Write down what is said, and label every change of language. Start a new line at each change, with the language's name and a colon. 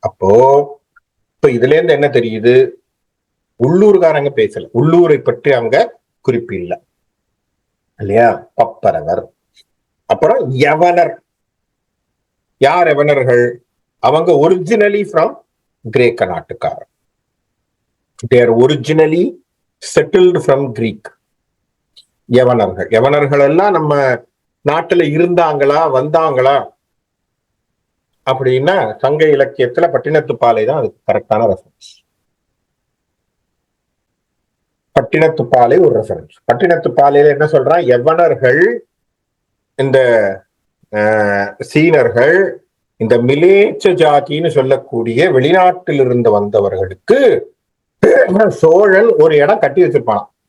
Tamil: அப்போ இப்ப இதுல இருந்து என்ன தெரியுது? உள்ளூர்காரங்க பேசல, உள்ளூரை பற்றி அவங்க குறிப்பு இல்லை இல்லையா? பப்பரவர். அப்புறம் யவனர். யார் யவனர்கள்? அவங்க ஒரிஜினலி ஃப்ரம் கிரேக்க நாட்டுக்காரர்.
English: they are originally settled from Greek.
Tamil: யவனர்கள். யவனர்கள் எல்லாம் நம்ம நாட்டுல இருந்தாங்களா, வந்தாங்களா அப்படின்னா சங்க இலக்கியத்துல பட்டினத்துப்பாலை தான் அதுக்கு கரெக்டான ரெஃபரன்ஸ். பட்டினத்துப்பாலை ஒரு ரெஃபரன்ஸ். பட்டினத்துப்பாலையில என்ன சொல்றான்? யவனர்கள், இந்த சீனர்கள், இந்த மிலேச்ச ஜாதின்னு சொல்லக்கூடிய வெளிநாட்டில் இருந்து வந்தவர்களுக்கு சோழன் ஒரு இடம் கட்டி வச்சிருப்பான்.